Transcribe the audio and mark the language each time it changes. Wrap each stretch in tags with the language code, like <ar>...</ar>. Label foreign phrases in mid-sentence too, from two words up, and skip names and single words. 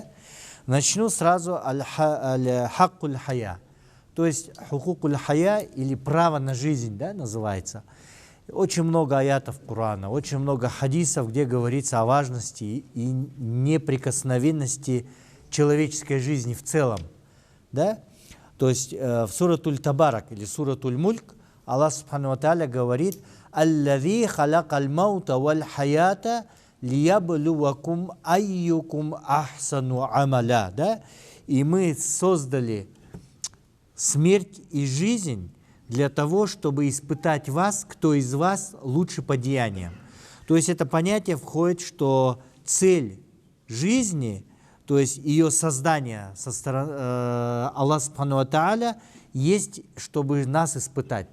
<ru>Начну сразу</ru> <ar>الحق الحياة,</ar> <ru>то есть</ru> <ar>حقوق الحياة</ar> <ru>или право на жизнь, да, называется. Очень много аятов Корана, очень много хадисов, где говорится о важности и неприкосновенности человеческой жизни в целом. Да? То есть в суратуль Табарак или суратуль Мульк Аллах</ru> <ar>سبحانه وتعالى</ar> <ru>говорит:</ru> <ar>«الذي خلق الموت والحياة ليبلوكم أيكم أحسن عملا».</ar> <ru>Да? И мы создали смерть и жизнь для того, чтобы испытать вас, кто из вас лучше по деяниям. То есть это понятие входит, что цель жизни, то есть ее создание со стороны Аллаха</ru> <ar>سبحانه وتعالى,</ar> <ru>есть, чтобы нас испытать.</ru>